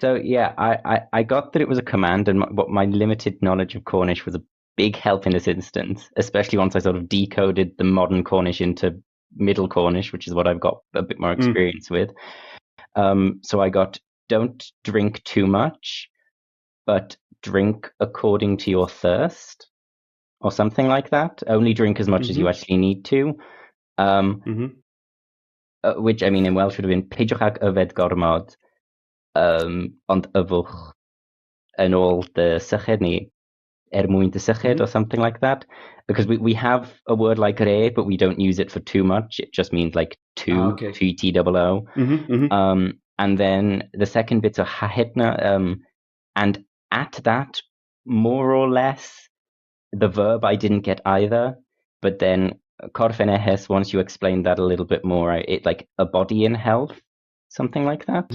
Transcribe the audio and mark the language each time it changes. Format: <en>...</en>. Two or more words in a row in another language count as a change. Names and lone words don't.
<en>So yeah, I got that it was a command, and my limited knowledge of Cornish was a big help in this instance, especially once I sort of decoded the modern Cornish into Middle Cornish, which is what I've got a bit more experience with. So I got don't drink too much, but drink according to your thirst, or something like that. Only drink as much as you actually need to. Which, I mean, in Welsh would have been</en> <cy>peidiwch ag yfed gormod, ond yfwch yn ôl dy syched ni, mwyn dy syched,</cy> <en>or something like that. Because we have a word like re, but we don't use it for too much. It just means like two, T-O-O. And then the second bit's a hahedna, and at that, more or less, the verb I didn't get either, but then Corfenehes, once you explain that a little bit more, it like a body in health, something like that.</en>